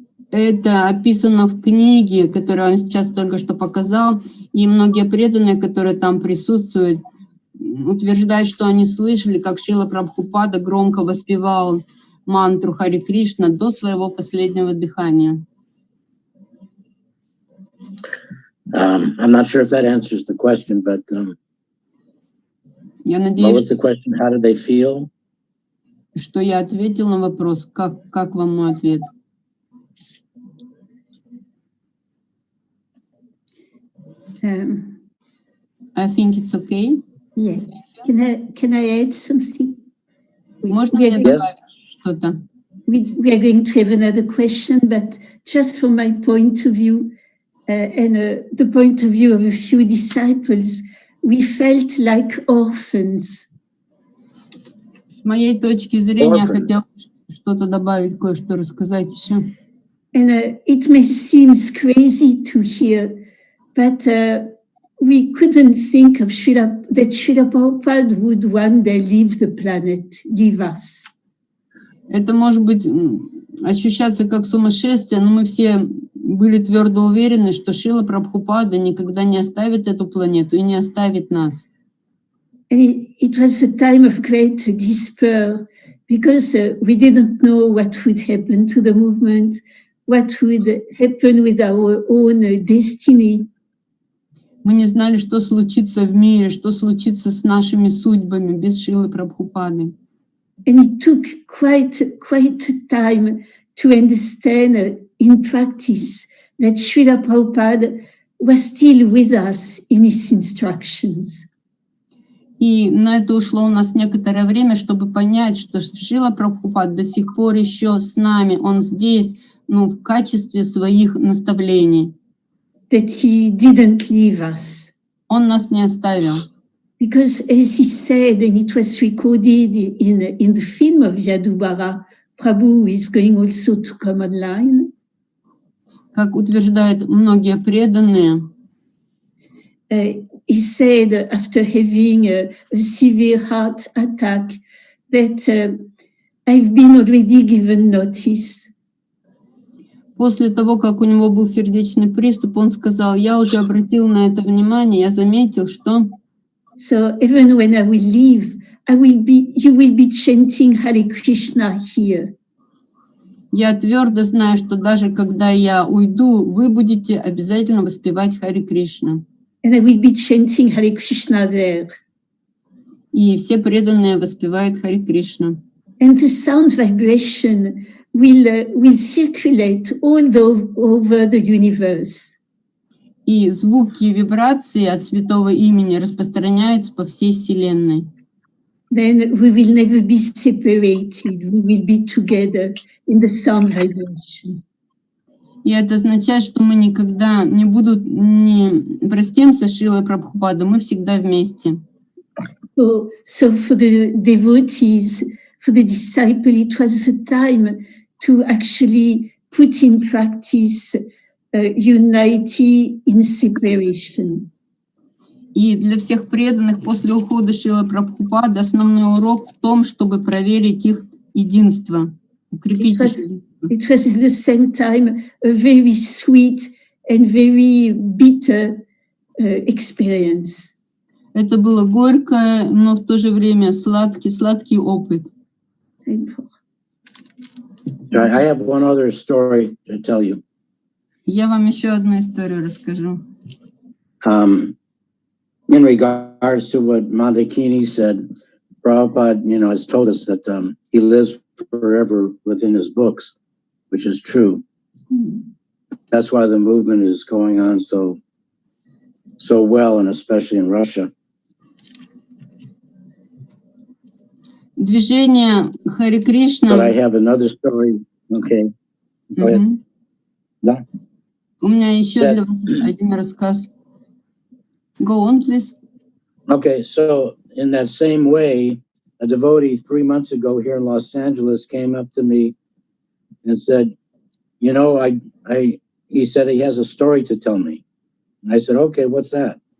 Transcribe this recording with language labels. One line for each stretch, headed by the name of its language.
Russian: Это описано в книге, которую он сейчас только что показал, и многие преданные, которые там присутствуют, утверждают, что они слышали, как Шрила Прабхупада громко воспевал мантру Харе Кришна до своего последнего дыхания.
English: I'm not sure if that answers the question, but
Russian: Я
English: what
Russian: надеюсь,
English: was the question? How did they feel?
Russian: что я ответил на вопрос. Как вам мой ответ?
English: I think it's okay. Yes. Can I add something?
Russian: Можно мне добавить что-то?
English: We are going to have another question, but just from my point of view and the point of view of a few disciples, we felt like orphans.
Russian: С моей точки зрения, я хотела что-то добавить, кое-что рассказать еще.
English: And it may seem crazy to hear, but we couldn't think of that Srila Prabhupada would one day leave the planet, leave us.
Russian: Это может быть ощущаться как сумасшествие, но мы все были твердо уверены, что Шрила Прабхупада никогда не оставит эту планету и не оставит нас.
English: And it was a time of great despair because we didn't know what would happen to the movement, what would happen with our own destiny.
Russian: Мы не знали, что случится в мире, что случится с нашими судьбами без Шрилы Прабхупады.
English: And it took quite time to understand in practice that Srila Prabhupada was still with us in his instructions.
Russian: И на это ушло у нас некоторое время, чтобы понять, что Шрила Прабхупада до сих пор еще с нами, он здесь, в качестве своих наставлений.
English: That he didn't leave us.
Russian: Он нас не оставил.
English: Because as he said, and it was recorded in the film of Yadubara, Prabhu is going also to come online.
Russian: Как утверждают многие преданные,
English: he said after having a severe heart attack that I've been already given notice.
Russian: После того, как у него был сердечный приступ, он сказал, я уже обратил на это внимание, я заметил, что...
English: So even when I will leave, you will be chanting Hare Krishna here.
Russian: Я твердо знаю, что даже когда я уйду, вы будете обязательно воспевать Харе Кришна.
English: And I will be chanting Hare Krishna there.
Russian: И все преданные воспевают Харе Кришна.
English: And the sound vibration will circulate all over the universe.
Russian: И звуки и вибрации от святого имени распространяются по всей Вселенной.
English: Then we will never be separated. We will be together in the sound vibration.
Russian: И это означает, что мы никогда не простимся с Шрилой Прабхупадой, мы всегда вместе.
English: So for the devotees, for the disciple, it was a time to actually put in practice unity in separation.
Russian: И для всех преданных после ухода Шрилы Прабхупады основной урок в том, чтобы проверить их единство, укрепить их единство.
English: It was at the same time a very sweet and very bitter experience.
Russian: Это было горькое, но в то же время сладкий опыт.
English: I have one other story to tell you.
Russian: Я вам еще одну историю расскажу.
English: In regards to what Moндакини said, Prabhupada, has told us that he lives forever within his books, which is true. That's why the movement is going on so well, and especially in Russia.
Russian: Движение Хари Кришна.
English: But I have another story. Okay. Go ahead. Да.
Russian: У меня еще для вас один рассказ.
English: Go on, please. Okay, so in that same way, a devotee 3 months ago here in Los-Angeles came up to me and said, he said he has a story to tell me. I said, okay, what's that?